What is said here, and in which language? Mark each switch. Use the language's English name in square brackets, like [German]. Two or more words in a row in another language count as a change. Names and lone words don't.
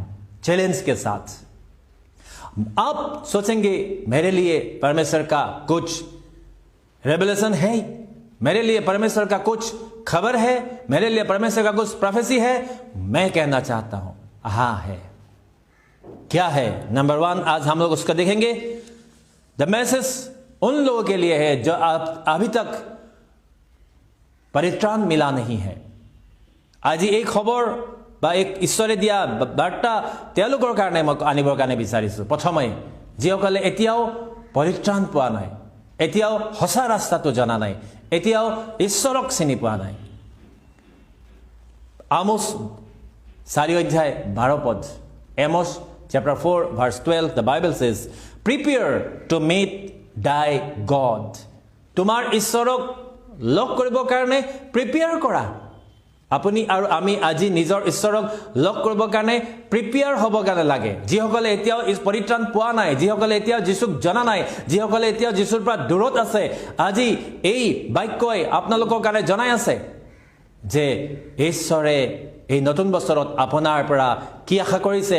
[Hindi] चैलेंज के साथ आप सोचेंगे, मेरे लिए परमेश्वर का कुछ रेवलेशन है, मेरे लिए परमेश्वर का कुछ खबर है, मेरे लिए परमेश्वर का कुछ प्रोफेसी है? मैं कहना चाहता हूं, हाँ है। क्या है? नंबर 1 आज हम लोग उसका देखेंगे। [English] the message [Hindi] उन लोगों के लिए है जो अभी तक परित्राण मिला नहीं है। [Assamese] आज এই খবৰ বা এক ঈশ্বৰে দিয়া বাৰ্তা তেওঁলোকৰ কাৰণে মই আনিবৰ কাৰণে বিচাৰিছো। প্ৰথমে যিসকলে এতিয়াও পৰিত্ৰাণ পোৱা নাই, এতিয়াও সঁচা ৰাস্তাটো জনা নাই, এতিয়াও ঈশ্বৰক চিনি পোৱা নাই। আমোস 4 অধ্যায় 12 পদ, [English] Amos chapter 4 verse 12, the Bible says, prepare to meet thy God. [Assamese] তোমাৰ ঈশ্বৰক লগ কৰিবৰ কাৰণে প্ৰিপেয়াৰ কৰা। আপুনি আৰু আমি আজি নিজৰ ঈশ্বৰক লগ কৰিবৰ কাৰণে প্ৰিপেয়াৰ হ'ব কাৰণে লাগে। যিসকলে এতিয়াও পৰিত্ৰাণ পোৱা নাই, যিসকলে এতিয়াও যীশুক জনা নাই, যিসকলে এতিয়াও যীশুৰ পৰা দূৰত আছে, আজি এই বাক্যই আপোনালোকৰ কাৰণে জনাই আছে যে ঈশ্বৰে এই নতুন বছৰত আপোনাৰ পৰা কি আশা কৰিছে?